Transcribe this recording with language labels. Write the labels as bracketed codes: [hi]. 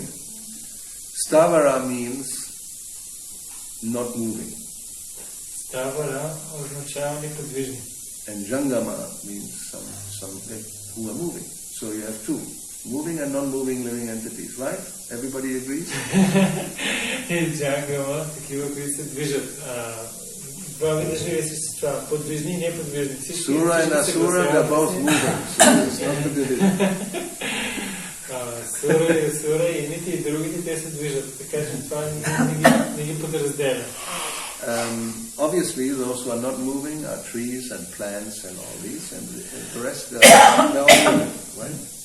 [en] Stavara means not moving. [bg] Ставара означава неподвижни. [en] And Jangama means some who are moving. So you have two, moving and non-moving living entities, right? Everybody agrees? [bg] И Джангама, такива, които се движат. Два вида живи същества, подвижни и неподвижни. [en] Sura and Asura, they're both moving, so it's not the division. [bg] Сура и Асура, и едните и другите, те се движат. Така че това не ги подразделя. [en] Obviously, those who are not moving are trees and plants and all these, and the rest they're all moving, right?